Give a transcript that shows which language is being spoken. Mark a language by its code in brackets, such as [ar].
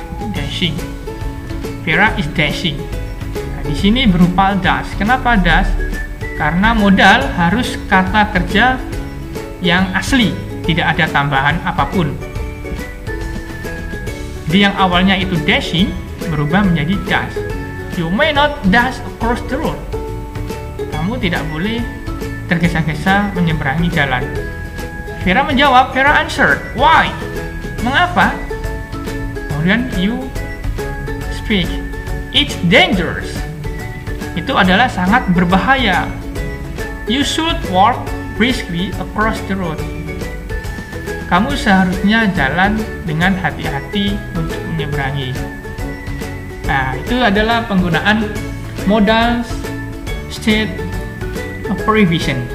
[id] Dashing. [en] Vera is dashing. [id] Nah, di sini berupa dash. Kenapa dash? Karena modal harus kata kerja yang asli, tidak ada tambahan apapun. Jadi yang awalnya itu dashing berubah menjadi dash. [en] You may not dash across the road. [id] Kamu tidak boleh tergesa-gesa menyeberangi jalan. Vera menjawab, [en] Vera answered, why? [id] Mengapa? Kemudian [en] you speak, it's dangerous. [id] Itu adalah sangat berbahaya. [en] You should walk briskly across the road. [id] Kamu seharusnya jalan dengan hati-hati untuk menyeberangi. Nah, itu adalah penggunaan modal state of prohibition.